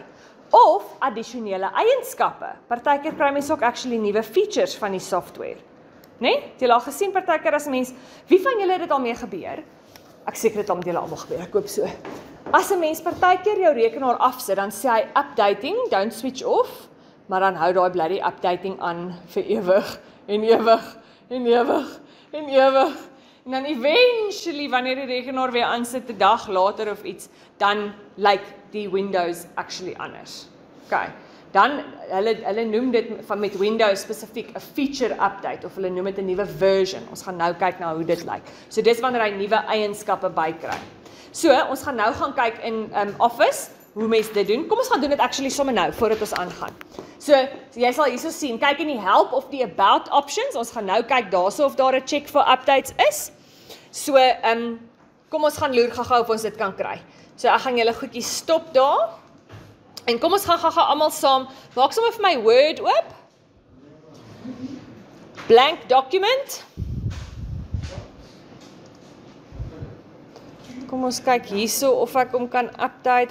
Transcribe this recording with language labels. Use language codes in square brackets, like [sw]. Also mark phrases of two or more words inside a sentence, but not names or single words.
[af] Of addisionele eienskappe. Partykeer kry mense ook actually nuwe features van die software. Né? Het julle al gesien partykeer as mens, wie van julle het dit al mee gebeur? Ek seker dit al met julle almal gebeur, ek hoop so. As 'n mens partykeer jou rekenaar afsit, dan sê hy [en] updating, don't switch off, [af] maar dan hou daai [en] bloody updating [af] aan vir ewig en ewig en ewig en ewig. En dan eventually, wanneer die rekenaar weer aansit 'n dag later of iets, dan lyk die Windows actually anders. Okay. Dan, hulle noem dit van met Windows spesifiek 'n [en] feature update, [af] of hulle noem dit 'n nuwe version. Ons gaan nou kyk na hoe dit lyk. So dis wanneer hy nuwe eienskappe bykry. So, ons gaan nou gaan kyk in Office, hoe mense dit doen. Kom ons gaan doen dit actually sommer nou, voordat ons aangaan. So jy sal hierso sien, kyk in die help of die [en] about options, [af] ons gaan nou kyk daarso of daar 'n [en] check for updates [af] is. So, kom ons gaan loer gou-gou of ons dit kan kry. So ek gaan julle goedjies stop daar. En kom ons gaan gou-gou almal saam, maak sommer vir my Word oop. [en] Blank document. [af] Kom ons kyk hierso of ek hom kan update.